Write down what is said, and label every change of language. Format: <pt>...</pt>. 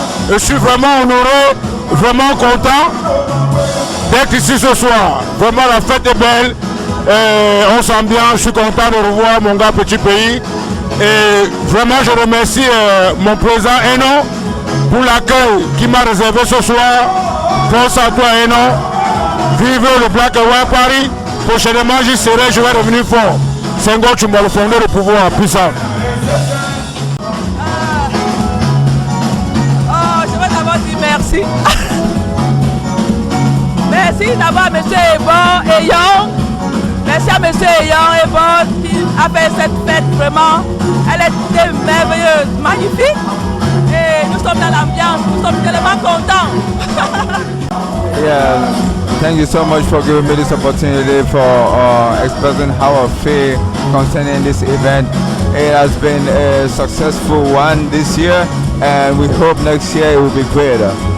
<fr>Je suis vraiment honoré, vraiment content d'être ici ce soir. Vraiment, la fête est belle. On sent bien, je suis content de revoir mon gars Petit Pays. Et vraiment, je remercie mon président Eno pour l'accueil qu'il m'a réservé ce soir. Force à toi, Eno. Vive le Black and White Party. Prochainement, j'y serai, je vais revenir fort. Senghor, tu m'as le fondé le pouvoir puissant. Je vais d'abord dire merci. Merci d'abord à M. Eyon. Merci à M. Eyon qui a fait cette fête vraiment. Elle était merveilleuse, magnifique. Et nous sommes dans l'ambiance, nous sommes tellement contents.</fr> <en>Yeah, thank you so much for giving me this opportunity for expressing how I feel concerning this event. It has been a successful one this year, and we hope next year it will be greater.</en>